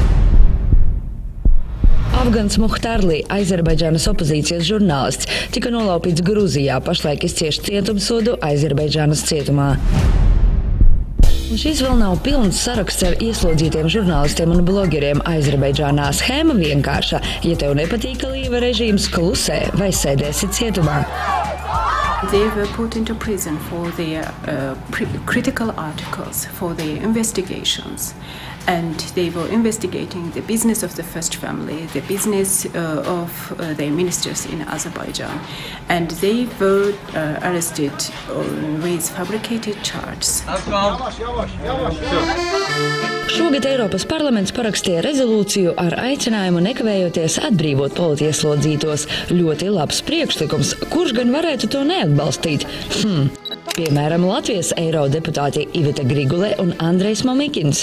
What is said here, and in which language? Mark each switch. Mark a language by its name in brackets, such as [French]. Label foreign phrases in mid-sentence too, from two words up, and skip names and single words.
[Latvian] Afgans Muhtarli, Azerbaidžānas opozīcijas žurnālists, tika nolaupīts Gruzijā, pašlaik izcieš cietumsodu Azerbaidžānas cietumā. Un šis vēl nav pilns saraksts ar ieslodzītiem žurnālistiem un blogeriem Azerbaidžānā. Schēma vienkārša. Ja tev nepatīk Alīva režīms, klusē vai sēdēsi cietumā. [English] They were put into prison for their critical articles, for their investigations. And they were investigating the business of the first family, the business of the ministers in Azerbaijan. And they were arrested with fabricated charges. [Latvian] Šogad Eiropas parlaments parakstīja rezolūciju ar aicinājumu nekavējoties atbrīvot politieslodzītos. Ļoti labs priekšlikums, kurš gan varētu to neatbalstīt? Piemēram, Latvijas eirodeputāti Iveta Grigule un Andrejs Mamikins.